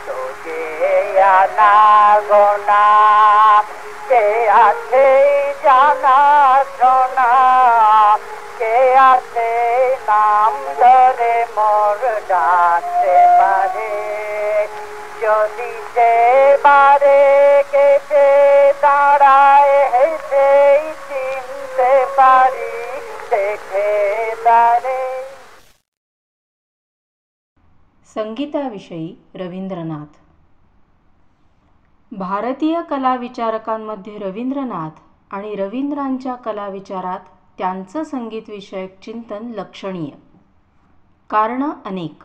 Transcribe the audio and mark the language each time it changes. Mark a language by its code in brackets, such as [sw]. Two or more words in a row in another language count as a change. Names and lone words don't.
[bn] যে আনা গোনা কে আছে জানা শোনা, কে আছে নাম ধরে মোর ডাকতে পারে, যদি সে বারে গেছে দাঁড়ায় হেসে চিনতে পারি দেখে তারে. [mr] संगीताविषयी रवींद्रनाथ. भारतीय कला विचारकांमध्ये रवींद्रनाथ आणि रवींद्रांच्या कला विचारात त्यांचं संगीतविषयक चिंतन लक्षणीय. कारणं अनेक.